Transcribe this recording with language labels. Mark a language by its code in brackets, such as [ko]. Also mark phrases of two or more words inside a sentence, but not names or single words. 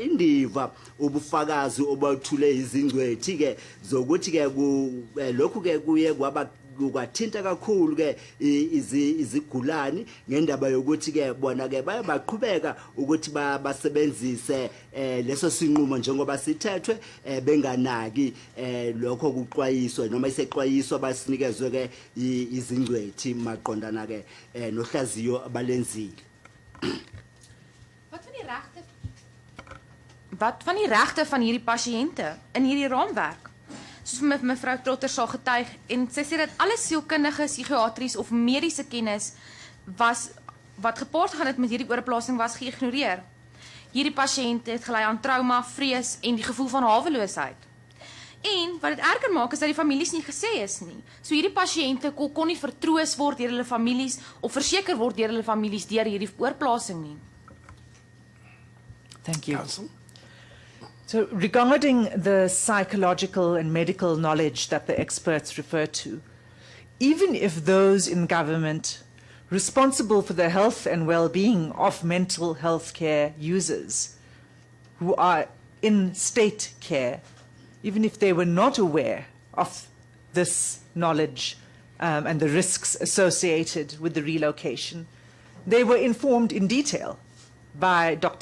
[zu] indiva ubufakazi obathule izingcwethi ke zokuthi ke lokhu ke kuye kwaba kwathinta kakhulu ke izigulani ngendaba yokuthi ke bona ke bayabaqhubeka ukuthi basebenzise leso sinqumo njengoba sithethwe benganaki lokho kuxwayiswa noma isexwayiswa basinikezwe ke izingcwethi maqondana ke nohlaziyo abalenzile. [af] Wat van die regte van hierdie pasiënte in hierdie raamwerk? Soos mevrou Trotter sal getuig en sy sê dat alle sielkundige, psigiatries of mediese kennis wat gepaard gaan het met hierdie oorplasing was geïgnoreer. Hierdie pasiënte het gelei aan trauma, vrees en die gevoel van haweloosheid. En wat dit erger maak is dat die families nie gesê is nie. So hierdie pasiënte kon nie vertroos word deur hulle families of verseker word deur hulle families deur hierdie oorplasing nie. [en] Thank you. Counsel? So regarding the psychological and medical knowledge that the experts refer to, even if those in government responsible for the health and well-being of mental health care users who are in state care, even if they were not aware of this knowledge and the risks associated with the relocation, they were informed in detail by Dr.